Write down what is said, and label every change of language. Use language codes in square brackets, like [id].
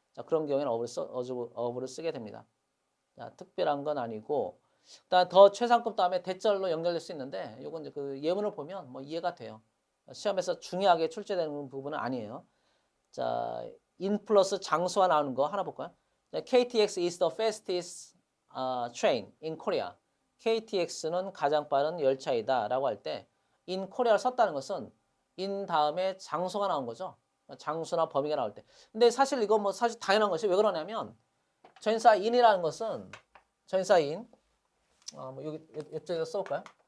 [ko] 자, 그런 경우에는 of를 쓰게 됩니다. 자, 특별한 건 아니고, 그다음 더 최상급 다음에 대절로 연결될 수 있는데, 요건 이제 그 예문을 보면 뭐 이해가 돼요. 시험에서 중요하게 출제되는 부분은 아니에요. 자, in 플러스 장소가 나오는 거 하나 볼까요? [en] 자, KTX is the fastest train in Korea. [ko] KTX는 가장 빠른 열차이다 라고 할 때 in Korea를 썼다는 것은 in 다음에 장소가 나온 거죠. 장소나 범위가 나올 때. 근데 사실 이거 뭐 사실 당연한 것이, 왜 그러냐면 전사 in이라는 것은 전사 in, 뭐 여기 이쪽에 써볼까요?